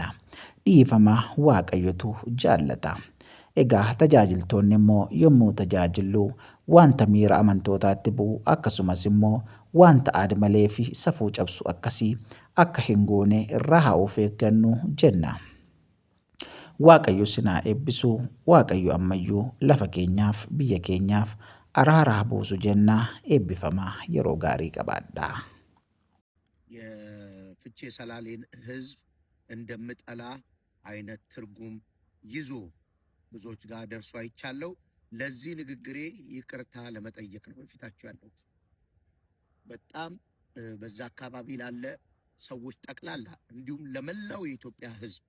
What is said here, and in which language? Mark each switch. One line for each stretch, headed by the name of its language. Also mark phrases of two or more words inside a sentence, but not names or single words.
Oromo: Dhiifama Waaqayyotu jaallata. Egaa tajaajiltoonni immoo yommuu tajaajillu wanta miira amantootaatti bu'u akkasumas immoo wanta aadmalee fi safuu cabsu akkasii akka hin goone irraa haa of eeggannu jenna. Waaqayyo isinaa eebbisuu, Waaqayyo ammayyuu lafa keenyaaf biyya keenyaaf araara haa buusu jennaa. Eebbifamaa yeroo gaarii qabaadhaa.
Amharic: የፍቼ ሰላሌን ህዝብ እንደምጠላ አይነት ትርጉም ይዞ ብዙዎች ጋር ደርሶ አይቻለው። ለዚህ ንግግሬ ይቅርታ ለመጠየቅ ነው በፊታችሁ ያለሁት። በጣም በዛ አካባቢ ላለ ሰዎች ጠቅላላ እንዲሁም ለመላው የኢትዮጵያ ህዝብ